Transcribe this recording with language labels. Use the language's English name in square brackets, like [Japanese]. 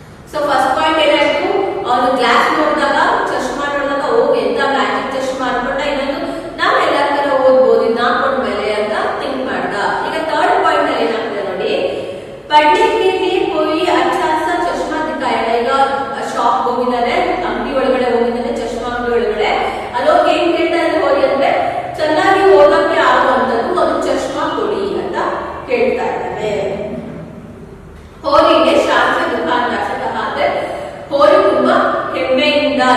[Kannada] So first point ಏನಾಯ್ತು, ಅವನು glass ನೋಡಿದಾಗ, ಚಶ್ಮಾ ನೋಡಿದಾಗ ಹೋಗಿ ಎಂತ ಮ್ಯಾಜಿಕ್ ಚಶ್ಮಾ ಅನ್ಕೊಂಡ. ಇನ್ನೊಂದು ನಾವ್ ಎಲ್ಲರ ತರ ಓದ್ಬೋದು ನಾಕೊಂಡ್ಮೇಲೆ ಅಂತ ಥಿಂಕ್ ಮಾಡ್ದ. ಈಗ ಥರ್ಡ್ ಪಾಯಿಂಟ್ ಅಲ್ಲಿ ಏನಾಗ್ತದೆ ನೋಡಿ, [Hindi] ಪढ़ने के लिए कोई अच्छा सा चश्मा दिखाया. [Kannada] ಈಗ ಶಾಪ್ ಹೋಗಿದ್ದಾನೆ, ಅಂಗಡಿ ಒಳಗಡೆ ಹೋಗಿದ್ದಾನೆ, ಚಶ್ಮಾ ಅಂಗಡಿ ಒಳಗಡೆ. ಅಲ್ಲೋಗಿ ಏನ್ ಕೇಳ್ತಾರೆ ಹೋಗಿ ಅಂದ್ರೆ, ಚೆನ್ನಾಗಿ ಓದಕ್ಕೆ ಆಗುವಂತದ್ದು ಒಂದು ಚಶ್ಮಾ ಕೊಡಿ ಅಂತ ಕೇಳ್ತಾ ಇದ್ದಾನೆ. ಹೋರಿಗೆ ಶಾಸ್ತ್ರ ದುಕಾನ್ದಾರ್ ಅಂದ್ರೆ ಹೋರಿ ತುಂಬಾ ಹೆಮ್ಮೆಯಿಂದ